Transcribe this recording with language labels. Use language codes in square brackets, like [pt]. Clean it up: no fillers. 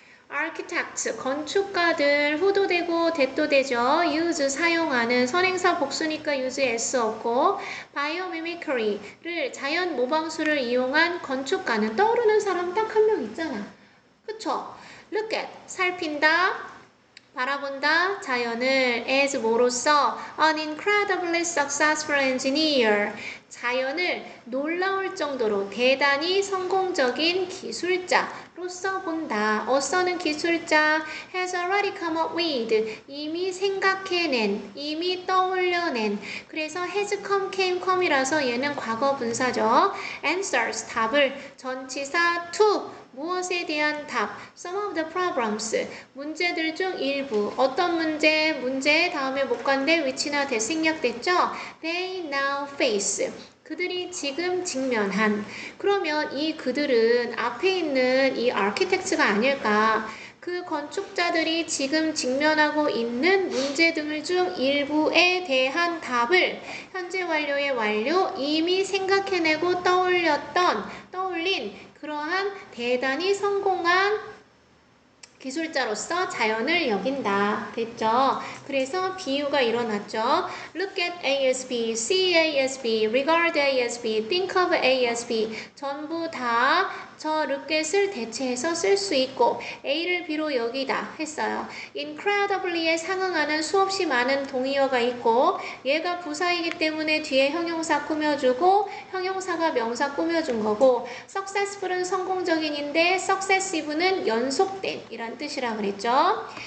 [ko] architect, 건축가들, 후도 되고 대도 되죠. use, 사용하는, 선행사 복수니까 use s 없고 biomimicry를 자연 모방술을 이용한 건축가는 떠오르는 사람 딱 한 명 있잖아. 그쵸? look at, 살핀다. 바라본다. 자연을 [en] as 뭐로써 an incredibly successful engineer. [ko] 자연을 놀라울 정도로 대단히 성공적인 기술자로서 본다. [en] 어서는 기술자 has already come up with. [ko] 이미 생각해낸, 이미 떠올려낸. 그래서 has come, come이라서 얘는 과거 분사죠. answers, 답을 전치사 to. 무엇에 대한 답? [en] Some of the problems. [ko] 문제들 중 일부. 어떤 문제? 문제 다음에 목관대 위치나 대생략됐죠? [en] They now face. 그들이 지금 직면한. [ko] 그러면 이 그들은 앞에 있는 이 architects가 아닐까? 그 건축자들이 지금 직면하고 있는 문제 등을 중 일부에 대한 답을 현재 완료의 완료 이미 생각해내고 떠올린 그러한 대단히 성공한 기술자로서 자연을 여긴다. 됐죠? 그래서 비유가 일어났죠. [en] Look at ASB, see ASB, regard ASB, think of ASB. [ko] 전부 다 저 look at을 대체해서 쓸 수 있고 A를 B로 여기다 했어요. incredibly에 상응하는 수없이 많은 동의어가 있고 얘가 부사이기 때문에 뒤에 형용사 꾸며주고 형용사가 명사 꾸며준 거고 successful은 성공적인인데 successive는 연속된 이란 뜻이라 그랬죠.